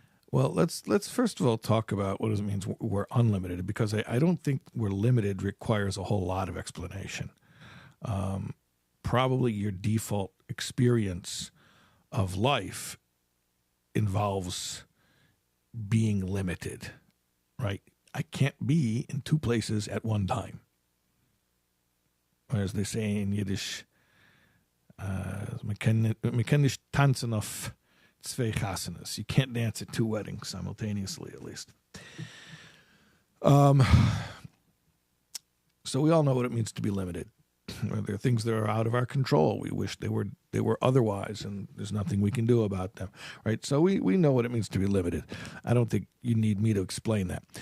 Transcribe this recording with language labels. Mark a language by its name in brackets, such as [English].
[English] Well, let's first of all talk about what does it mean we're unlimited, because I don't think we're limited requires a whole lot of explanation. probably your default experience of life involves being limited, right? I can't be in two places at one time. Or as they say in Yiddish, [Yiddish] man kann nicht tanzen auf zwei chasanas. [English] You can't dance at two weddings simultaneously, at least. So we all know what it means to be limited. There are things that are out of our control. We wish they were otherwise, and there's nothing we can do about them, right? So we know what it means to be limited. I don't think you need me to explain that.